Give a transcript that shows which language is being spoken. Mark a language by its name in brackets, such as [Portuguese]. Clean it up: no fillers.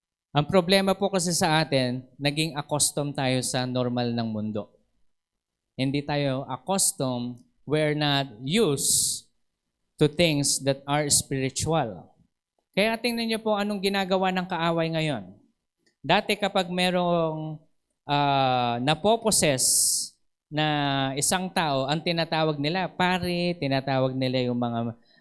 [Filipino] Ang problema po kasi sa atin, naging accustomed tayo sa normal ng mundo. Hindi tayo accustomed, [English] we're not used to things that are spiritual. [Filipino] Kaya tingnan niyo po anong ginagawa ng kaaway ngayon. Dati kapag merong napoposes na isang tao, ang tinatawag nila, pare, tinatawag nila yung mga